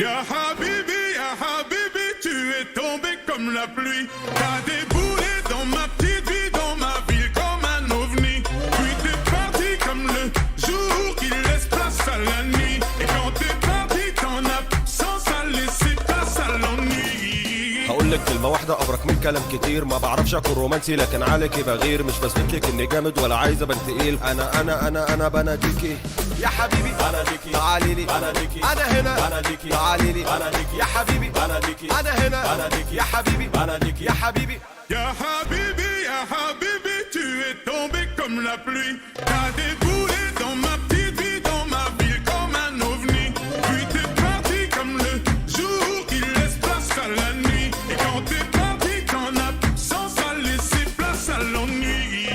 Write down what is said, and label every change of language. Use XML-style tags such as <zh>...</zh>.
<fr>Ya Habibi, tu es tombé comme la pluie. T'as déboulé dans ma petite vie, dans ma ville comme un ovni. Puis t'es parti comme le jour qui laisse place à la nuit. Et quand t'es parti, ton absence a laissé place à l'ennui.</fr> <ar>هقول لك كلمة واحدة أبرك من كلام كتير. ما بعرفش أكون رومانسي لكن عليكي بغير. مش بثبت لك إني جامد ولا عايز أبان تقيل. أنا بناديكي يا حبيبي بناديكي. تعالي لي بناديكي. أنا هنا بناديكي. تعالي لي بناديكي يا حبيبي بناديكي. أنا هنا بناديكي يا حبيبي بناديكي يا حبيبي.</ar> <fr>Ya Habibi, tu es tombé comme la pluie. T'as déboulé dans ma petite vie, dans ma ville comme un ovni. Puis t'es parti comme le jour qui laisse place à la nuit. Et quand t'es parti, ton absence a laissé place à l'ennui.</fr>